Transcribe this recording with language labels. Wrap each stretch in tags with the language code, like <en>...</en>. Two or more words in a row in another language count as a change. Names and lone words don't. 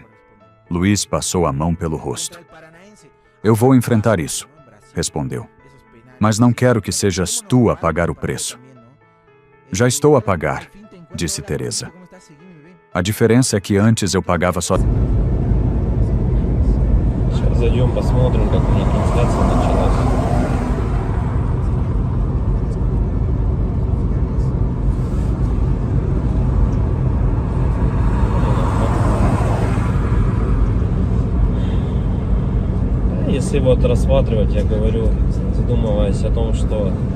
<pt>Luiz passou a mão pelo rosto. Eu vou enfrentar isso, respondeu. Mas não quero que sejas tu a pagar o preço. Já estou a pagar, disse Teresa. A diferença é que antes eu pagava só...</pt> <ru>Сейчас зайдем, посмотрим, как у них трансляция началась. Если вот рассматривать, я говорю, задумываясь о том, что</ru>